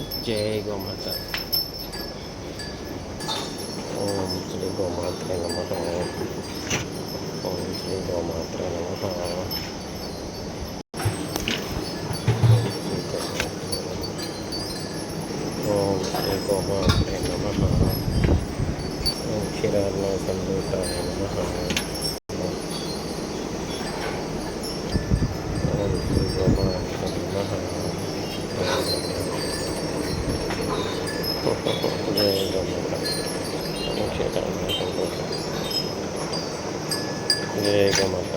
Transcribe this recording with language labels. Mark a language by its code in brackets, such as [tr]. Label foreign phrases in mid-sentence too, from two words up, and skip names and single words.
[sa] జయ గోమాత. ఓం శ్రీ గోమాత్రే నమః. ఓం శ్రీ గోమాత్రే నమః. ఓం శ్రీ గోమాత్రే నమః. क्षीरार्णव संभूताय नमः। ओम श्री गोमाताय नमः। जय गोमाता। क्षीरार्णव संभूताय। जय गोमाता।